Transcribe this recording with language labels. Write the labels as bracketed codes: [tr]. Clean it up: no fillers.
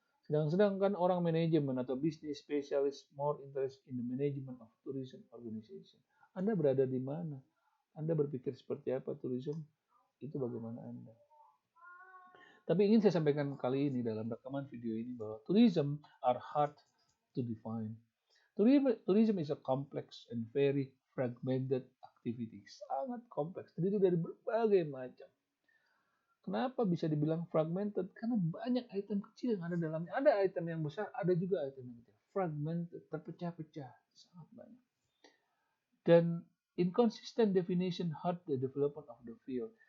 [id] Sedangkan orang manajemen atau [en] business specialist more interest in the management of tourism organization. [id] Anda berada di mana? Anda berpikir seperti apa tourism? Itu bagaimana Anda. Tapi ingin saya sampaikan kali ini dalam rekaman video ini bahwa [en] tourism are hard to define. Tourism is a complex and very fragmented activity. [id] Sangat kompleks, terdiri dari berbagai macam. Kenapa bisa dibilang fragmented? Karena banyak item kecil yang ada dalamnya. Ada item yang besar, ada juga item yang kecil. [en] Fragmented, [id] terpecah-pecah, sangat banyak. Dan [en] inconsistent definition hurt the development of the field.